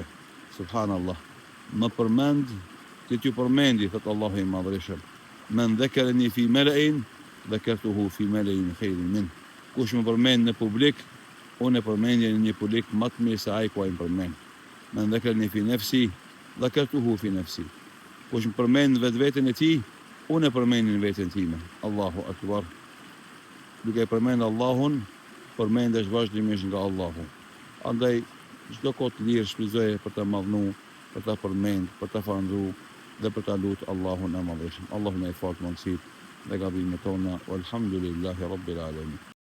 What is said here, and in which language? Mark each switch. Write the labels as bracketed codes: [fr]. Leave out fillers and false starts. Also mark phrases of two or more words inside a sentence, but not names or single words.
[sq] Subhanallah. Më përmend që t'ju përmendi, thot Allahu i madhërisëm. [ar] من ذكرني في ملإ ذكرته في ملإ خير من. [sq] Kush më përmend në publik, unë e përmendje në një publik më të mirë se ai ku ai më përmend. [ar] من ذكرني في نفسي ذكرته في نفسي. [sq] Kush më përmend vetveten e tij, unë e përmend në veten time. [ar] الله أكبر. [sq] Duke e përmend Allahun, përmendesh vazhdimisht nga Allahu. Andaj çdo kohë të lirë shfrytëzoje për ta madhnu, për ta përmend, për ta falëndruar dhe për ta lutur Allahun e madhëshëm. Allahu na i falë mundësitë dhe gabimet tona. [ar] والحمد لله رب العالمين.